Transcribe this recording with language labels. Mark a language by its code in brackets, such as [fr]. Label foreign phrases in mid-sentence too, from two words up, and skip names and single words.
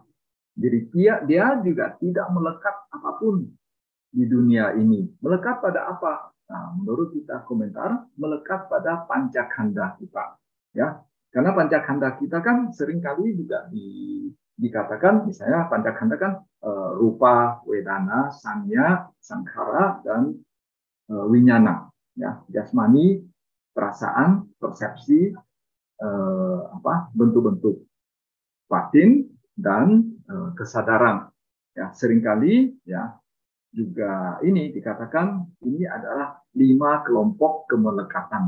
[id] Jadi dia juga tidak melekat apapun di dunia ini. Melekat pada apa? Nah, menurut kita komentar, melekat pada pancakanda kita. Ya, karena pancakanda kita kan seringkali juga dikatakan, misalnya pancakanda kan [pi] rupa, wedana, sanya, sankhara, [id] dan winyana. Ya, jasmani, perasaan, persepsi, bentuk-bentuk batin dan kesadaran. Ya, seringkali ya juga ini dikatakan ini adalah 5 kelompok kemelekatan.